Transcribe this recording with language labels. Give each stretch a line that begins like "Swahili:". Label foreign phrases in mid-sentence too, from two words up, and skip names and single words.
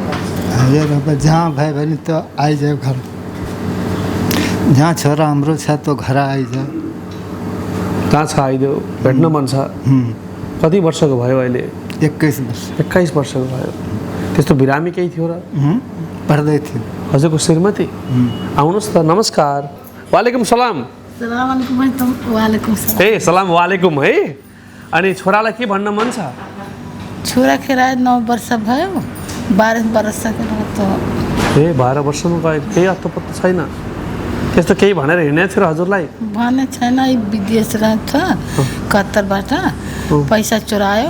Nepali: हजुर, अब जहाँ भयो भने त आइजाऊ घर। जहाँ छोरा हाम्रो छ त घर आइजाऊ। कहाँ छ? आइदेऊ। भेट्न मन छ। कति वर्षको भयो अहिले? 21 वर्ष। 21 वर्षको भयो। त्यस्तो बिरामी केही थियो र? पढ्दै थियो। हजुरको श्रीमती? आउनुहोस् त। नमस्कार।
Arabic: وعليكم السلام. وعليكم السلام.
Nepali: ए
Arabic: السلام عليكم
Nepali: है। अनि छोरालाई के भन्न मन छ? छोरा खेरा 9 वर्ष भयो। 12 वर्ष त 12 वर्षमा गयो। केही अत्तो छैन? त्यस्तो केही भनेर हिँडेको थियो र हजुरलाई? भने छैन। विदेश गएको थियो कतरबाट, पैसा चुरायो।